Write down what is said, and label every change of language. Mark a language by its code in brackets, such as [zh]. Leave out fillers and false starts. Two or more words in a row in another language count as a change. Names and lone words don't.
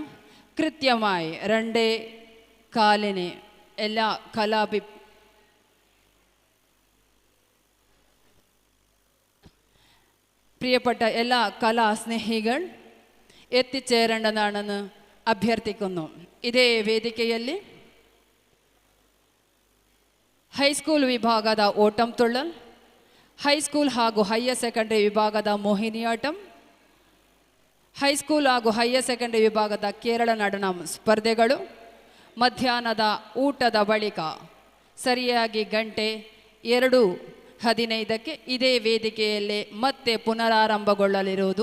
[ml] കൃത്യമായി 2:15 എല്ലാ പ്രിയപ്പെട്ട എല്ലാ കലാസ്നേഹികൾ എത്തിച്ചേരേണ്ടതാണെന്ന് അഭ്യർത്ഥിക്കുന്നു. [kn] ഇതേ ವೇದಿಕೆಯಲ್ಲಿ ಹೈಸ್ಕೂಲ್ ವಿಭಾಗದ ಓಟಂ ತುಳ್ಳಲ್, ಹೈಸ್ಕೂಲ್ ಹಾಗೂ [en] higher secondary [kn] ವಿಭಾಗದ ಮೋಹಿನಿಯಾಟಂ, ಹೈಸ್ಕೂಲ್ ಹಾಗೂ [en] higher secondary [kn] ವಿಭಾಗದ ಕೇರಳ നടനം ಸ್ಪರ್ಧೆಗಳು ಮಧ್ಯಾಹ್ನದ ಊಟದ ಬಳಿಕ ಸರಿಯಾಗಿ 2:15 ಇದೇ ವೇದಿಕೆಯಲ್ಲಿ ಮತ್ತೆ ಪುನರಾರಂಭಗೊಳ್ಳಲಿರುವುದು.